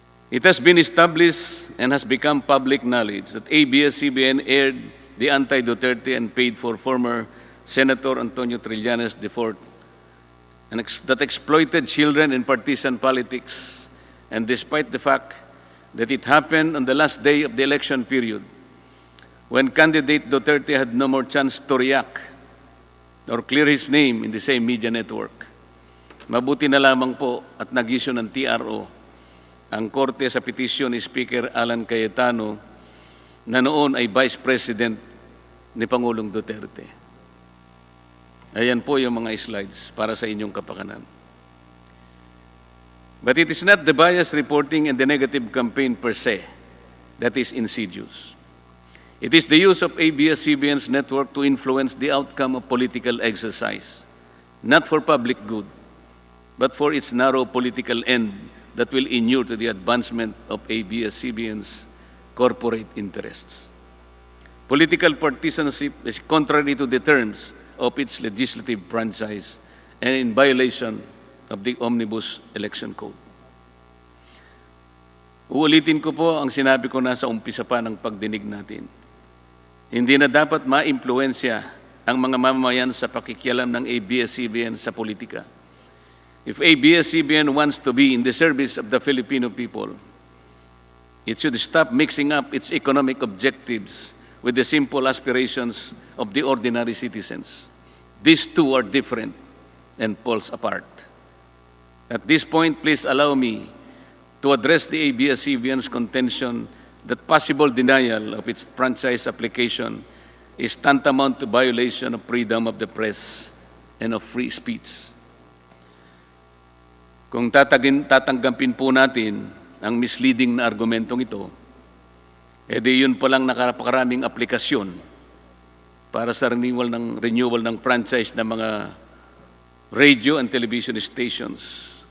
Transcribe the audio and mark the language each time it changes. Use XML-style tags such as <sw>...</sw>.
<en>It has been established and has become public knowledge that ABS-CBN aired the anti-Duterte and paid for former Senator Antonio Trillanes IV, and that exploited children in partisan politics. And despite the fact that it happened on the last day of the election period, when candidate Duterte had no more chance to react or clear his name in the same media network.</en> <tl>Mabuti na lamang po at nag-issue ng TRO ang korte sa petisyon ni Speaker Alan Cayetano na noon ay Vice President ni Pangulong Duterte. Ayan po yung mga slides para sa inyong kapakanan.</tl> <en>But it is not the bias reporting and the negative campaign per se that is insidious. It is the use of ABS-CBN's network to influence the outcome of political exercise, not for public good, but for its narrow political end that will inure to the advancement of ABS-CBN's corporate interests. Political partisanship is contrary to the terms of its legislative franchise and in violation of the Omnibus Election Code.</en> <tl>Uulitin ko po ang sinabi ko na sa umpisa pa ng pagdinig natin. Hindi na dapat ma-impluensya ang mga mamamayan sa pakikialam ng ABS-CBN sa politika.</tl> <en>If ABS-CBN wants to be in the service of the Filipino people, it should stop mixing up its economic objectives with the simple aspirations of the ordinary citizens. These two are different and poles apart. At this point, please allow me to address the ABS-CBN's contention that possible denial of its franchise application is tantamount to violation of freedom of the press and of free speech.</en> <tl>Kung tatanggapin po natin ang misleading na argumentong ito, edi yun palang nakapakaraming aplikasyon para sa renewal ng franchise ng mga radio and television stations.</tl>